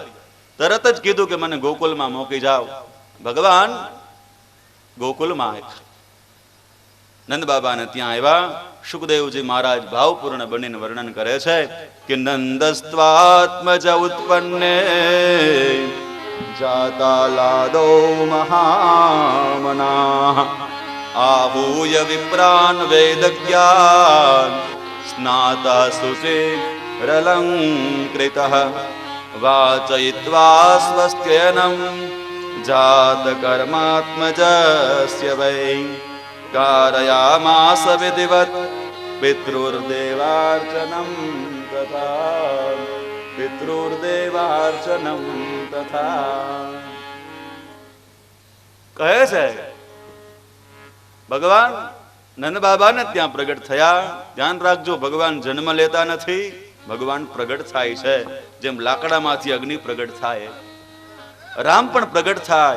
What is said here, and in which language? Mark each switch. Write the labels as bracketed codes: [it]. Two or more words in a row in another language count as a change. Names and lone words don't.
[gu] તરત જ કીધું કે મને ગોકુલમાં મોકલી જાઓ. ભગવાન ગોકુલમાં આવ્યા. નંદ બાબાને ત્યાં આવ્યા. સુખદેવજી મહારાજ ભાવપૂર્ણ બનીને વર્ણન કરે છે કે [sa] नंदस्त्वात्मज उत्पन्ने जाता लादो મહામના आहूय विप्रान् वेदज्ञान् स्नातः शुचिरलङ्कृतः वाचयित्वा स्वस्त्ययनं जातकर्मात्मजस्य वै कारयामास विधिवत् पितृर्देवार्चनं तथा पितृर्देवार्चनं तथा. [gu] કહે છે ભગવાન નંદ બાબાને ત્યાં પ્રગટ થયા. ધ્યાન રાખજો, ભગવાન જન્મ લેતા નથી, ભગવાન પ્રગટ થાય છે. જેમ લાકડામાંથી અગ્નિ પ્રગટ થાય, રામ પણ પ્રગટ થાય.